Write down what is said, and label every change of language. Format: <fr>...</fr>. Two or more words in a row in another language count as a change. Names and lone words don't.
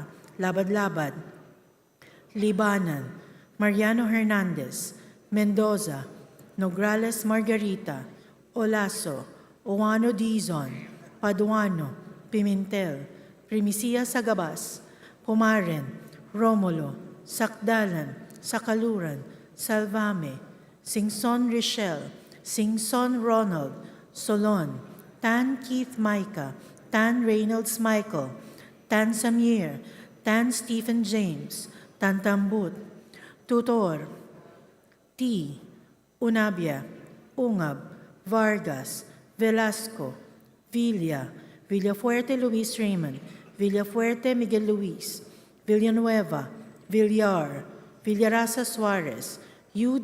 <en>Labad-Labad, Libanan, Mariano Hernandez, Mendoza, Nograles Margarita, Olaso, Oano Dizon, Paduano, Pimentel, Primicia Sagabas, Pumaren, Romulo, Sakdalan, Sakaluran, Salvame, Singson Richelle, Singson Ronald, Solon, Tan Keith Micah, Tan Reynolds Michael, Tan Samir, Tan Stephen James, Tan Tambut, Tutor, T. Unabia, Ungab, Vargas, Velasco, Villa, Villafuerte Luis Raymond, Villafuerte Miguel Luis, Villanueva, Villar, Villarasa Suarez, U.</en>